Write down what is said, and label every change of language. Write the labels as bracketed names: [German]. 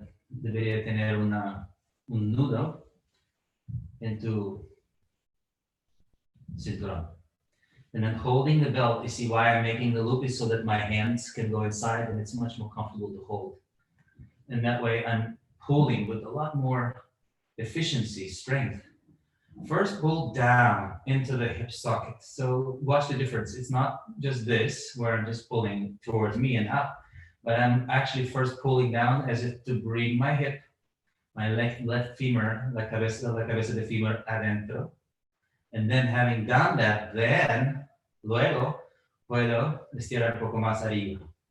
[Spanish] Debería tener un nudo en tu cinturón. [English] And then holding the belt, you see why I'm making the loop is so that my hands can go inside and it's much more comfortable to hold. And that way I'm pulling with a lot more efficiency, strength. First pull down into the hip socket. So watch the difference. It's not just this where I'm just pulling towards me and up, but I'm actually first pulling down as if to bring my hip, my left femur, [Spanish] la cabeza de femur adentro. [English] And then having done that, then [Spanish] luego puedo estirar un poco más arriba.